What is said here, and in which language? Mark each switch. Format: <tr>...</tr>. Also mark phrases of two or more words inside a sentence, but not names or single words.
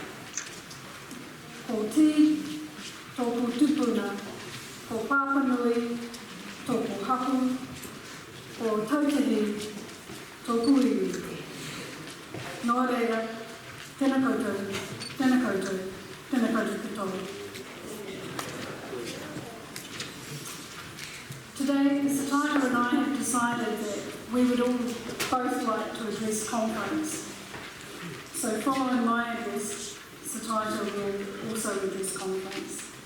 <mi>Ko tī, tōku tupuna, ko Papanui, tōku haku, ko tautahi, tōku iwi. Nō reira, tēnā koutou katoa.</mi> <en>Today, Sataita and I have decided that we would all both like to address conference. So following my address, Sataita will also address conference.</en>